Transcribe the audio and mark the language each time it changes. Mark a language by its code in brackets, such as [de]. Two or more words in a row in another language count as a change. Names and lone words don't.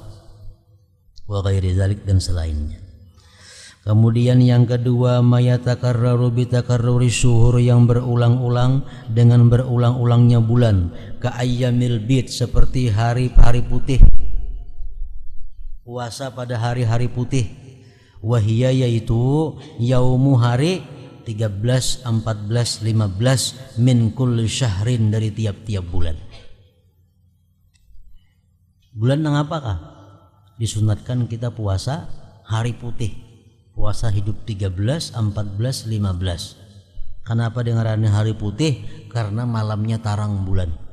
[ar] وغير ذلك, [id] dan selainnya. Kemudian yang kedua, [ar] ما يتكرر بتكرر الشهور, [id] yang berulang-ulang dengan berulang-ulangnya bulan. [ar] كأيام البيض, [id] seperti hari-hari putih, puasa pada hari-hari putih. Wahiyya, yaitu yaumu, hari 13, 14, 15 [ar] من كل شهر, [id] dari tiap-tiap bulan. Bulan yang apakah? Disunatkan kita puasa hari putih. Puasa hidup 13, 14, 15. Kenapa dengarannya hari putih? Karena malamnya tarang bulan.